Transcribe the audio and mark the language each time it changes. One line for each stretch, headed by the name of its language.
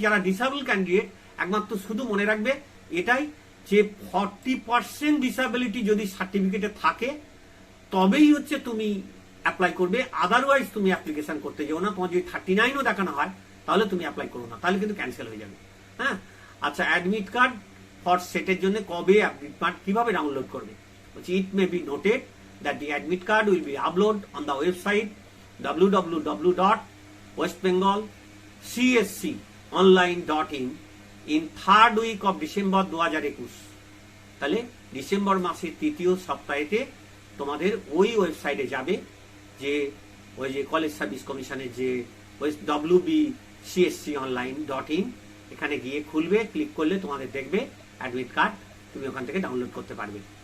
Bangla: যারা disable candidate একমাত্র শুধু মনে রাখবে এটাই যে 40% ডিসেবিলিটি যদি সার্টিফিকেটে থাকে তবেই হচ্ছে তুমি অ্যাপ্লাই করবে, আদারওয়াইজ তুমি অ্যাপ্লিকেশন করতে যাও না। তোমার যদি 39ও দেখানো হয় তাহলে তুমি অ্যাপ্লাই করো না, তাহলে কিন্তু ক্যান্সেল হয়ে যাবে। হ্যাঁ, আচ্ছা, অ্যাডমিট কার্ড ফর সেটের জন্য কবে অ্যাডমিট কার্ড কিভাবে ডাউনলোড করবে?
English: It may be noted that the admit card will be uploaded on the website www.westbengalcsconline.in in third week of December 2021।
Bangla: তাহলে ডিসেম্বর মাসের 3য় সপ্তাহেতে তোমাদের ওই ওয়েবসাইটে যাবে যে ওই যে কলেজ সার্ভিস কমিশনের যে www.csconline.in, এখানে গিয়ে খুলবে, ক্লিক করলে তোমাদের দেখবে অ্যাডমিট কার্ড, তুমি ওখান থেকে ডাউনলোড করতে পারবে।